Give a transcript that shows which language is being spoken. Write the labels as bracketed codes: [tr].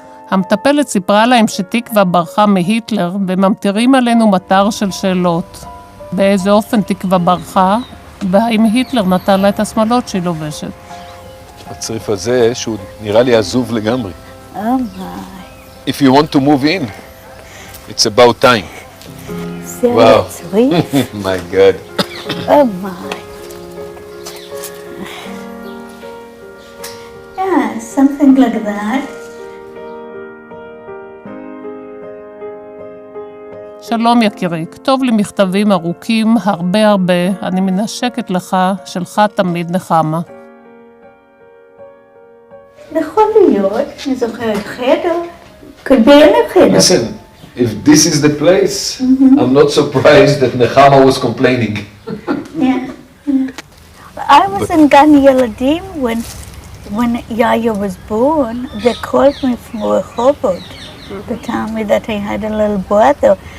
[he] המטפלת סיפרה להם שתקוה ברחה מהיטלר וממטירים עלינו מטר של שאלות. באיזה אופן תקוה ברחה, והאם היטלר נתן לה את השמלות שהיא לובשת. הצריף הזה שהוא נראה לי עזוב לגמרי. [en] Oh my. If you want to move in, it's about time. Wow. My God. Oh my. Yeah, something like that. [he] שלום יקירי, כתוב לי מכתבים ארוכים, הרבה, אני מנשקת לך, שלך תמיד נחמה. יכול להיות, אני זוכרת חדר, כבין החדר. [en] Listen, if this is the place, I'm not surprised that Nechama was complaining. Yeah. I was in [he] גן ילדים [en] when Yaya was born. They called me from Rehovot. They told me that I had a little brother.